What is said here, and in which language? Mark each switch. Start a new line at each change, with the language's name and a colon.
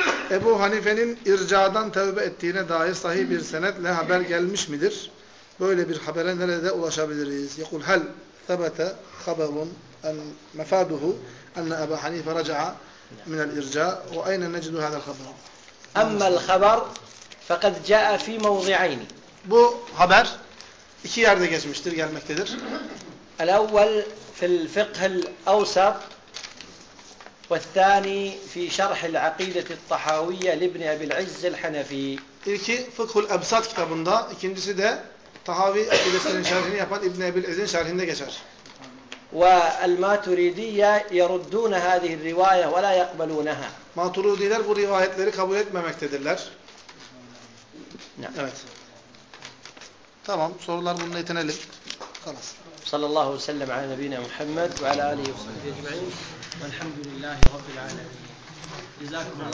Turkish: Ebu Hanife'nin ircadan tevbe ettiğine dair sahih bir senetle haber gelmiş midir? Böyle bir habere nerede ulaşabiliriz?
Arabic: يقول هل ثبت خبر أن مفاده أن أبا حنيفة رجع من الإرجاء وأين نجد هذا الخبر؟ أما الخبر فقد جاء في موضعين.
Turkish: Bu haber iki yerde geçmiştir, gelmektedir.
Arabic: الأول في الفقه الأوسط والثاني في شرح العقيدة الطحاوية لابن أبي العز الحنفي.
Turkish: İlki fıkhul absat kitabında, ikincisi de Tahavi akidesinin şerhini yapan İbn Ebil Ezin şerhinde geçer.
Arabic: وَالْمَاتُرِيدِيَّ يَرُدُّونَ هَذِهِ الرِّوَايَةَ وَلَا يَقْبَلُونَهَا
Turkish: Maturidiler bu rivayetleri kabul etmemektedirler.
Arabic: Nعم.
Turkish: Evet. Tamam, sorular bununla yetinelim.
Arabic: Kalas. صلى الله وسلم على نبينا محمد وعلى آله وصحبه أجمعين والحمد لله رب العالمين جزاكم الله